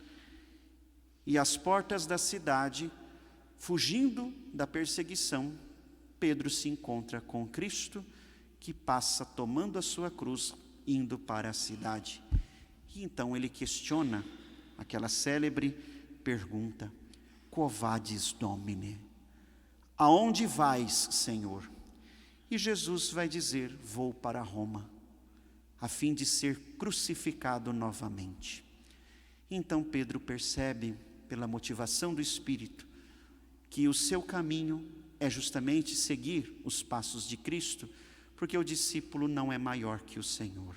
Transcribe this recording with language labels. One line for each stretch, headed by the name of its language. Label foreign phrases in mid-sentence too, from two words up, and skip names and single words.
Portuguese: E às portas da cidade, fugindo da perseguição, Pedro se encontra com Cristo, que passa tomando a sua cruz, indo para a cidade. E então ele questiona aquela célebre pergunta:
Latin: Quo vadis, Domine?
Portuguese: Aonde vais, Senhor? E Jesus vai dizer: vou para Roma, a fim de ser crucificado novamente. Então Pedro percebe, pela motivação do Espírito, que o seu caminho é justamente seguir os passos de Cristo, porque o discípulo não é maior que o Senhor.